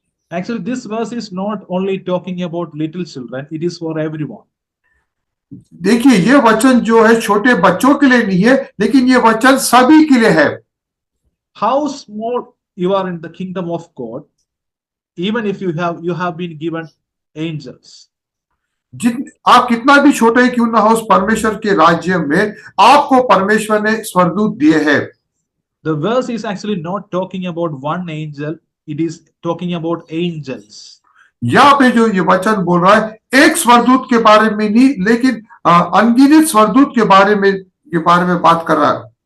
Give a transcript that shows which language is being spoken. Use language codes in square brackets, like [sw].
[en] Actually, this verse is not only talking about little children, it is for everyone. [hi] देखिए ये वचन जो है छोटे बच्चों के लिए नहीं है, लेकिन ये वचन सभी के लिए है। [en] How small you are in the kingdom of God, even if you have been given angels. [hi] आप कितना भी छोटे क्यों ना हो उस परमेश्वर के राज्य में, आपको परमेश्वर ने स्वर्गदूत दिए हैं। [en] The verse is actually not talking about one angel, it is talking about angels. [hi] यहाँ पे जो ये वचन बोल रहा है एक स्वर्गदूत के बारे में नहीं, लेकिन अनगिनत स्वर्गदूत के बारे में बात कर रहा है।